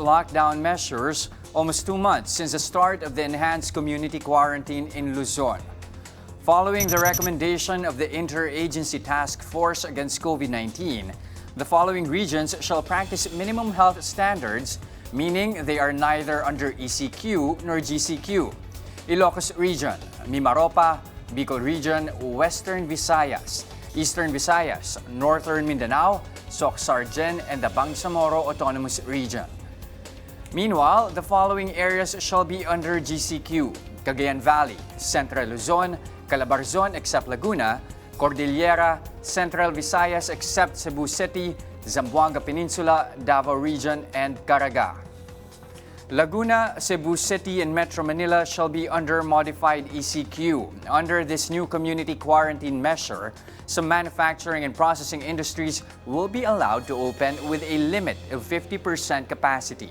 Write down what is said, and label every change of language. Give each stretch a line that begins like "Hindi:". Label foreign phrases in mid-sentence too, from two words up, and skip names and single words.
English: lockdown measures almost 2 months since the start of the enhanced community quarantine in Luzon. Following the recommendation of the Interagency Task Force against COVID-19, the following regions shall practice minimum health standards, meaning they are neither under ECQ nor GCQ. Ilocos Region, Mimaropa, Bicol Region, Western Visayas, Eastern Visayas, Northern Mindanao, Soc-Sargen, and the Bangsamoro Autonomous Region. Meanwhile, the following areas shall be under GCQ: Cagayan Valley, Central Luzon, Calabarzon except Laguna, Cordillera, Central Visayas except Cebu City, Zamboanga Peninsula, Davao Region, and Caraga. Laguna, Cebu City, and Metro Manila shall be under modified ECQ. Under this new community quarantine measure, some manufacturing and processing industries will be allowed to open with a limit of 50% capacity.